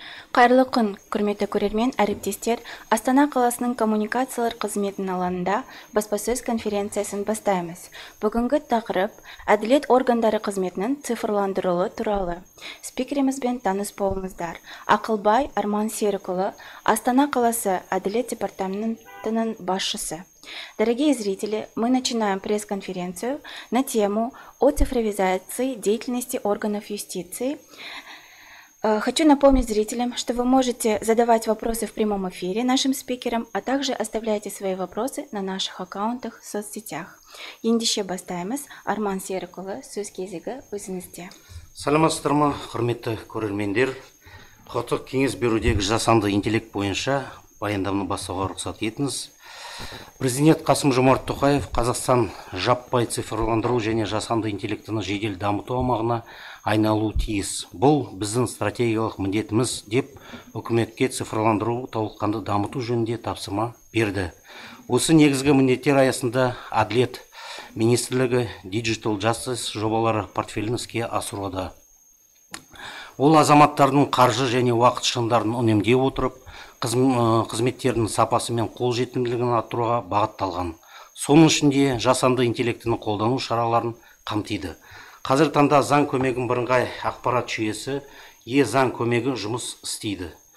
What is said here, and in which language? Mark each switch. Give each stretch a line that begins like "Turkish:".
Kazakh: Қайырлы күн, құрметті көрермен, әріптестер. Астана қаласының коммуникациялар қызметінің алаңында баспасөз конференциясын бастаймыз. Бүгінгі тақырып әділет органдары қызметінің цифрландырылуы туралы. Спикерімізбен таныс болыңыздар. Ақылбай Арман Серікұлы, Астана қаласы әділет департаментінің басшысы.
Russian: Дорогие зрители, мы начинаем пресс-конференцию на тему о цифровизации деятельности органов юстиции. Хочу напомнить зрителям, что вы можете задавать вопросы в прямом эфире нашим спикерам, а также оставляйте свои вопросы на наших аккаунтах в соцсетях.
Kazakh: Ендеше бастаймыз. Арман Серікұлы, сөз кезегі өзіңізде. Саламатсыздар ма, құрметті көрермендер. Құқықтық кеңес берудегі жасанды интеллект бойынша баяндаманы бастауға рұқсат етіңіз. Президент Қасым-Жомарт Тоқаев Қазақстан жаппай цифрландыру және жасанды интеллектіні жедел дамыту аумағына айналуы тиіс. Бұл біздің стратегиялық міндетіміз деп үкіметке цифрландыру толыққанды дамыту жөнінде тапсырма берді. Осы негізгі міндеттер аясында Әділет министрлігі Digital Justice жобалары портфелін іске асыруда. Ол азаматтардың қаржы және уақыт шығындарын үнемдей отырып, қызметтердің сапасы мен қолжетімділігін арттыруға бағытталған. Соның ішінде жасанды интеллектіні қолдану шараларын қамтиды. Қазір таңда заң көмегін бірыңғай ақпарат жүйесі заң көмегі жұмыс істейді.